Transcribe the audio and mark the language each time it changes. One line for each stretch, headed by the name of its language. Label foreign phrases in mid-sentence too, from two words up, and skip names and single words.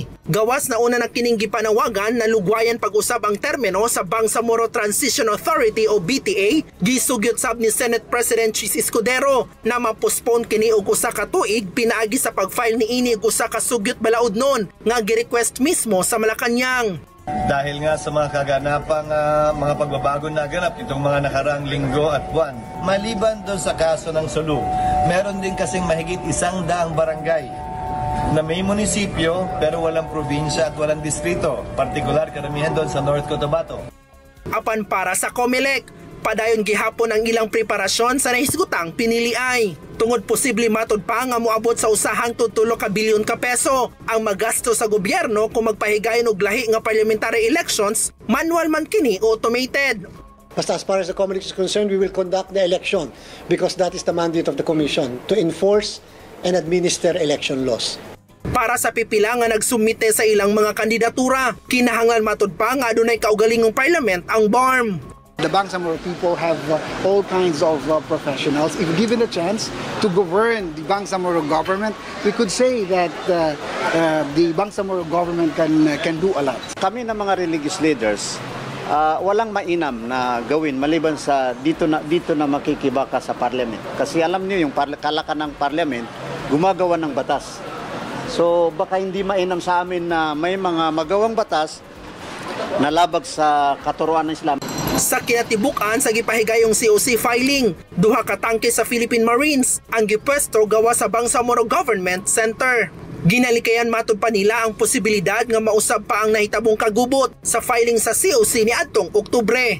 Cebuano: Gawas na una na kining gipanawagan na lugwayan pag-usab ang termino sa Bangsamoro Transition Authority o BTA, gisugyot sab ni Senate President Chis Escudero na ma-postpone kini og usa ka tuig pinaagi sa pag-file niini og usa ka sugyot balaod nun nga gi-request mismo sa Malacañang.
Filipino: Dahil nga sa mga kaganapang mga pagbabago na ganap itong mga nakarang linggo at buwan. Maliban doon sa kaso ng Sulu, meron din kasing mahigit 100 barangay na may munisipyo pero walang probinsya at walang distrito, partikular karamihan doon sa North Cotabato.
Cebuano: Apan para sa COMELEC, padayon gihapon ang ilang preparasyon sa nahisgutang piniliay. Tungod posible matod pa nga moabot sa usahang 3 ka bilyon ka peso ang magasto sa gobyerno kung magpahigayon og lahi nga
English: parliamentary elections,
Cebuano: manual man kini automated.
English: Basta as far as the COMELEC is concerned, we will conduct the election because that is the mandate of the Commission to enforce and administer election laws.
Cebuano: Para sa pipila nga nagsumite sa ilang mga kandidatura, kinahanglan matod pa nga adunay kaugalingong parliament ang BARM.
English: The Bangsamoro people have all kinds of professionals. If given a chance to govern the Bangsamoro government, we could say that the Bangsamoro government can do a lot.
Filipino: Kami na mga
English: religious leaders,
Filipino: walang mainam na gawin maliban sa dito na makikibaka sa parliament. Kasi alam niyo yung kalakan ng parliament, gumagawa ng batas. So baka hindi mainam sa amin na may mga magawang batas na labag sa katuruan ng Islam.
Cebuano: Sa kinatibukan sa gipahigayong COC filing, 2 ka tangke sa Philippine Marines ang gipwesto gawa sa Bangsamoro Government Center. Ginalikayan matod pa nila ang posibilidad nga mausab pa ang nahitabong kagubot sa filing sa COC ni adtong Oktubre.